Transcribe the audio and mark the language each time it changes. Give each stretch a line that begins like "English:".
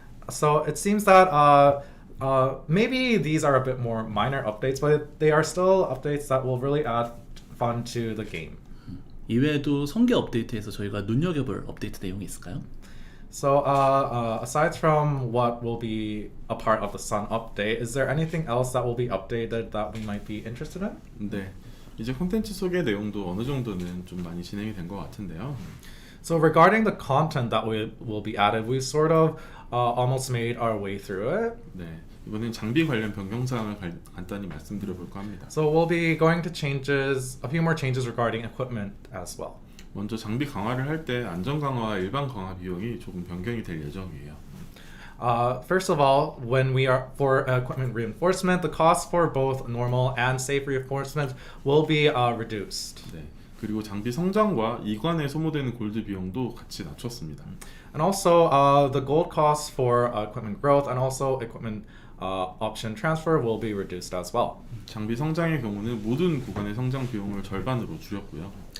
English: So it seems that maybe these are a bit more minor updates, but they are still updates that will really add fun to the game.
Korean: 이외에도 성계 업데이트에서 저희가 눈여겨볼 업데이트 내용이 있을까요?
English: So aside from what will be a part of the Sun update, is there anything else that will be updated that we might be interested in?
Korean: 네, 이제 콘텐츠 소개 내용도 어느 정도는 좀 많이 진행이 된 것 같은데요.
English: So regarding the content that will be added, we sort of almost made our way through it.
Korean: 네, 이번엔 장비 관련 변경사항을 간단히 말씀드려 볼까 합니다.
English: So we'll be going to changes, a few more changes regarding equipment as well.
Korean: 먼저 장비 강화를 할 때 안전 강화와 일반 강화 비용이 조금 변경이 될 예정이에요.
English: First of all, when we are for equipment reinforcement, the cost for both normal and safe reinforcement will be reduced.
Korean: 네. 그리고 장비 성장과 이관에 소모되는 골드 비용도 같이 낮췄습니다.
English: And also, the gold costs for equipment growth and also equipment option transfer will be reduced as well.
Korean: 장비 성장의 경우는 모든 구간의 성장 비용을 절반으로 줄였고요.